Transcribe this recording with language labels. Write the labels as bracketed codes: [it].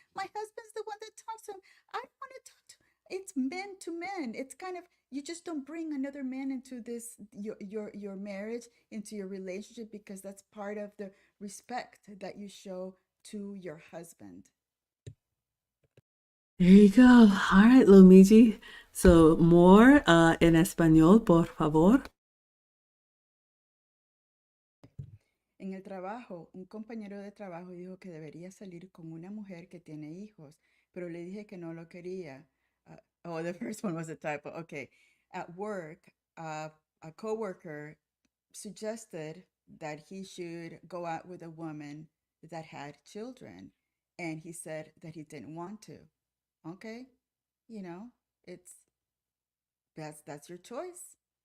[en] My husband's the one that talks to him. I don't want to talk to. It's men to men. It's kind of, you just don't bring another man into this your marriage, into your relationship, because that's part of the respect that you show to your husband. There you go. All right, Lumiji. So more [es] en español, por favor. En el trabajo, un compañero de trabajo dijo que debería salir con una mujer que tiene hijos, pero le dije que no lo quería. [en] Oh, the first one was a typo. Okay. At work, a coworker suggested that he should go out with a woman that had children, and he said that he didn't want to. Okay, you know, it's that's your choice.